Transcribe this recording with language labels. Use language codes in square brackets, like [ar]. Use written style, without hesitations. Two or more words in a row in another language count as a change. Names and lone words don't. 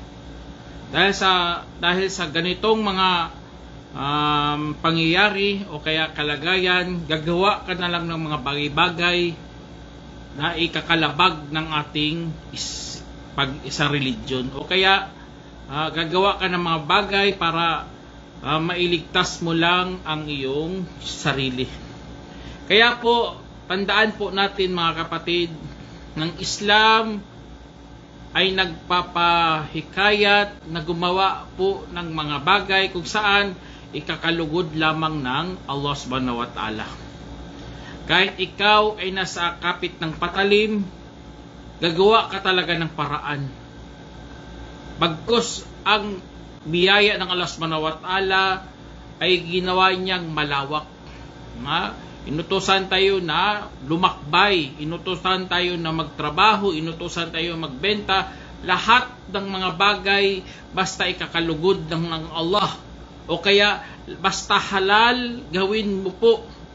[tl] Dahil sa ganitong mga pangyayari o kaya kalagayan, gagawa ka na lang ng mga bagay-bagay na ikakalabag ng ating isa religion, o kaya gagawa ka ng mga bagay para mailigtas mo lang ang iyong sarili. Kaya po, tandaan po natin mga kapatid, ng Islam ay nagpapahikayat na gumawa po ng mga bagay kung saan ikakalugod lamang ng Allah [ar] سبحانه وتعالى. [tl] Kahit ikaw ay nasa kapit ng patalim, gagawa ka talaga ng paraan. Bagkus ang biyaya ng Allah [ar] سبحانه وتعالى [tl] ay ginawa niyang malawak. Inutusan tayo na lumakbay, inutusan tayo na magtrabaho, inutusan tayo magbenta, lahat ng mga bagay basta ikakalugod ng Allah, o kaya basta halal, gawin mo po.